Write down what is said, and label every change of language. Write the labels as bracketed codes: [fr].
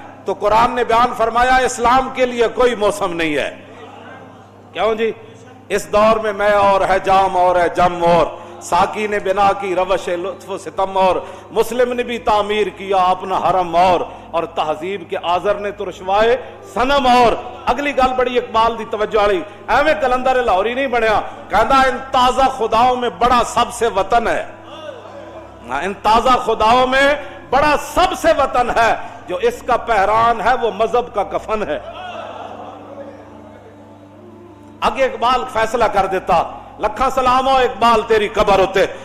[ur] تو قرآن نے بیان فرمایا اسلام کے لیے کوئی موسم نہیں ہے. کیوں جی؟ اس دور میں اور ہے جام اور ہے جم اور ساقی نے بنا کی روش لطف و ستم اور مسلم نے بھی تعمیر کیا اپنا حرم اور تہذیب کے آزر نے تو رشوائے صنم اور. [pa] اگلی گل بڑی اقبال دی توجہ والی. ایویں کلندر لاہوری نہیں بنیا. [ur] کہندا ان تازہ خداؤں میں بڑا سب سے وطن ہے. ان تازہ خداؤں میں بڑا سب سے وطن ہے جو اس کا پہران ہے وہ مذہب کا کفن ہے. [pa] اگے اقبال فیصلہ کر دیتا لکھاں سلام ہو اقبال تیری قبر ہوتے.